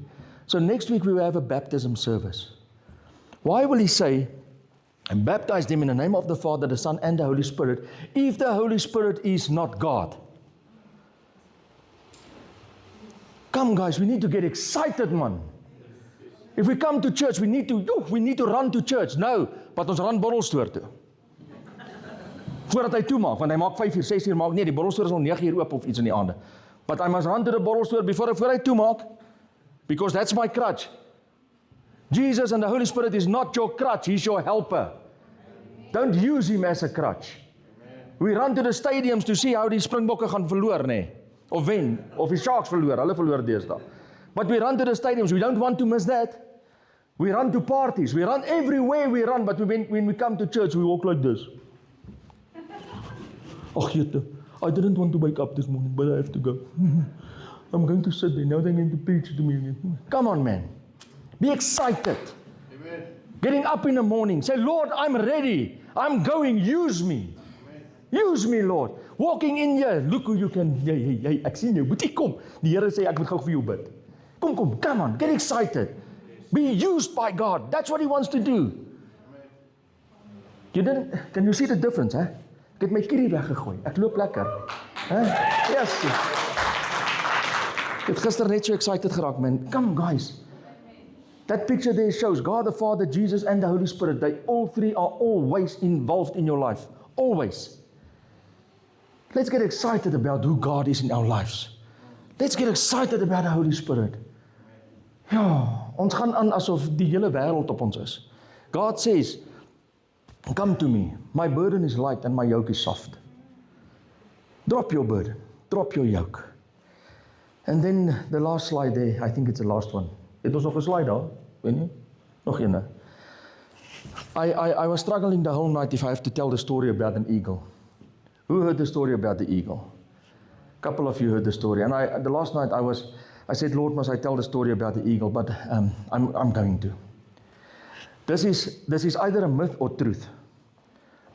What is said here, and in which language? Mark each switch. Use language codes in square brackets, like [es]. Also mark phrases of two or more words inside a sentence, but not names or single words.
[en] So next week we will have a baptism service. Why will He say, and baptize them in the name of the Father, the Son, and the Holy Spirit, if the Holy Spirit is not God? Come guys, we need to get excited, man. If we come to church, we need to run to church. No, but [af] ons run borrelstoer toe. Voordat hy toemaak, want hy maak 5 uur, 6 uur maak, nee, die borrelstoer is al 9 uur oop of iets in die aande. [en] But I must run to the borrelstoer before [af] hy toemaak, [en] because that's my crutch. Jesus and the Holy Spirit is not your crutch, He's your helper. Don't use Him as a crutch. We run to the stadiums to see how [af] die Springbokke gaan verloor, nee. Of wen, of die Sharks verloor, hulle verloor deesdae. [en] But we run to the stadiums, we don't want to miss that. We run to parties, we run everywhere we run, but when we come to church, we walk like this. Ach, jette, I didn't want to wake up this morning, but I have to go. I'm going to sit there, now they're going to preach to me. Come on, man. Be excited. Amen. Getting up in the morning, say, Lord, I'm ready. I'm going, use me. Amen. Use me, Lord. Walking in here, look who you can, [af] hey, ek sien jou, boetie, kom. Die Here sê, ek moet gou vir jou bid. [en] Come on, get excited. Be used by God. That's what He wants to do. Can you see the difference, [af] hè? Ek het my kierie weggegooi. Ek loop lekker. Hè? Yes. Ek het gister net so excited geraak, man. [en] Come, guys. That picture there shows God the Father, Jesus, and the Holy Spirit. They all three are always involved in your life. Always. Let's get excited about who God is in our lives. Let's get excited about the Holy Spirit. [af] Ja, ons gaan aan asof die hele wêreld op ons is. [en] God says, come to me. My burden is light and my yoke is soft. Drop your burden. Drop your yoke. And then the last slide there, I think it's the last one. [af] Het ons nog 'n slide daar? Weet nie? Nog een. [en] I was struggling the whole night if I have to tell the story about an eagle. Who heard the story about the eagle? A couple of you heard the story. And the last night I said, Lord, must I tell the story about the eagle? But I'm going to. This is either a myth or truth.